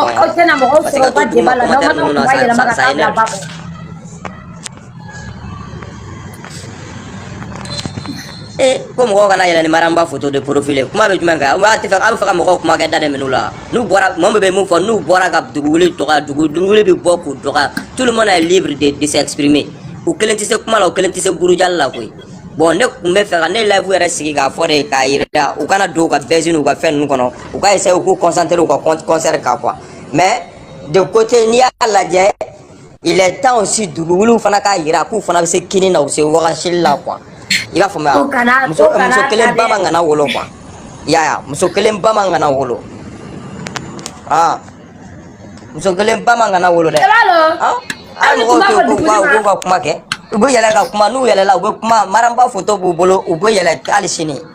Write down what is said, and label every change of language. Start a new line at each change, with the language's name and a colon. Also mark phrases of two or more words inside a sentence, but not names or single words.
Bambara: aw tɛna mɔgɔw sɔrɔ u ka débat la n'aw ma taa kuma yɛlɛma ka taa bila ba kɔnɔ ko mɔgɔw kana yɛlɛ ni maramba
French: photo de profil
Bambara: kuma bɛ jumɛn kan a bɛ fɛ ka mɔgɔw kuma kɛ da dɛ minnu la n'u bɔra mɔgɔ bɛ mun fɔ n'u bɔra ka dugukolo dɔgɔya dugukolo bɛ bɔ k'u dɔgɔya
French: tout le monde est libre de s'exprimer
Bambara: u kelen tɛ se kuma la u kelen tɛ se burujali la koyi bon ne kun bɛ fɛ ka ne live yɛrɛ sigi k'a fɔ de k'a yira u kana don u ka baise n'u ka fɛn ninnu kɔnɔ u ka essayer u k'u concentrer u ka concert kan quoi
French: mais de côté
Bambara: n'i y'a lajɛ
French: il est temps aussi
Bambara: dugukolow fana k'a yira k'u fana bɛ se kini na u se wagasi la quoi i b'a faamuya muso kelen ba man kana wolo quoi ya muso kelen ba man kana wolo ah muso kelen ba man kana wolo dɛ ah mɔgɔw tɛ ka kuma kɛ u bɛ yɛlɛ ka kuma n'u yɛlɛla u bɛ kuma maramba photo b'u bolo u bɛ yɛlɛ hali sini